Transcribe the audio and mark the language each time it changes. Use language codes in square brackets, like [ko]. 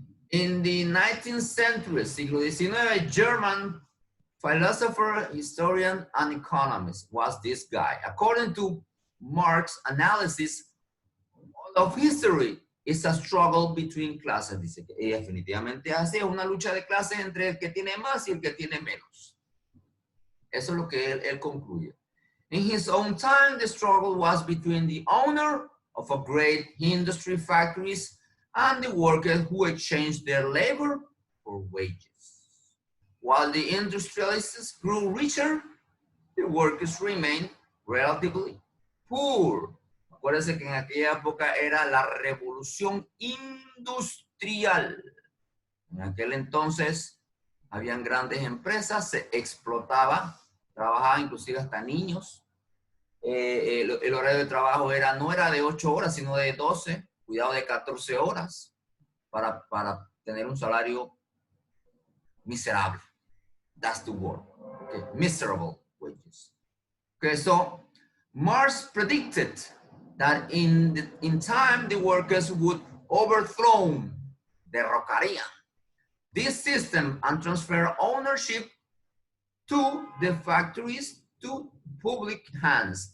[en] In the 19th century, [es] siglo XIX, [en] German philosopher, historian, and economist was this guy. According to Marx's analysis, all of history is a struggle between classes. [es] Dice que definitivamente hace una lucha de clases entre el que tiene más y el que tiene menos. Eso es lo que él concluye. [en] In his own time, the struggle was between the owner of a great industry factories and the workers who exchanged their labor for wages. While the industrialists grew richer, the workers remained relatively poor. [es] Acuérdense que en aquella época era la revolución industrial. En aquel entonces habían grandes empresas, se explotaba, trabajaba inclusive hasta niños. El horario de trabajo no era de 8 horas, sino de 12, cuidado de 14 horas, para tener un salario miserable. [en] That's the word. Okay, miserable wages. Okay, so Marx predicted that in time the workers would overthrow, [es] derrocarían [en] this system and transfer ownership to the factories to public hands.